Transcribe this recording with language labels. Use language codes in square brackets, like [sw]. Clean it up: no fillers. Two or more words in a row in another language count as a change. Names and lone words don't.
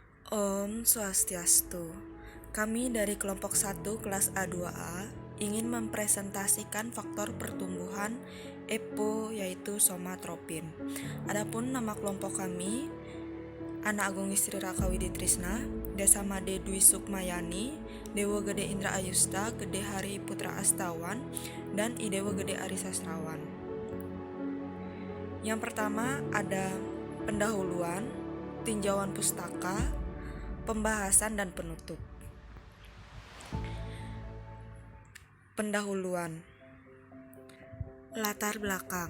[ban] Om Swastiastu. [id] Kami dari kelompok 1 kelas A2A ingin mempresentasikan faktor pertumbuhan EPO yaitu somatropin. Adapun nama kelompok kami Ana Agung Istri Raka Widitrisna, Desa Made Dwi Sukmayani, Dewa Gede Indra Ayusta, Gede Hari Putra Astawan, dan Idewa Gede Ari Sastrawan. Yang pertama ada pendahuluan, tinjauan pustaka, pembahasan dan penutup. Pendahuluan. Latar belakang.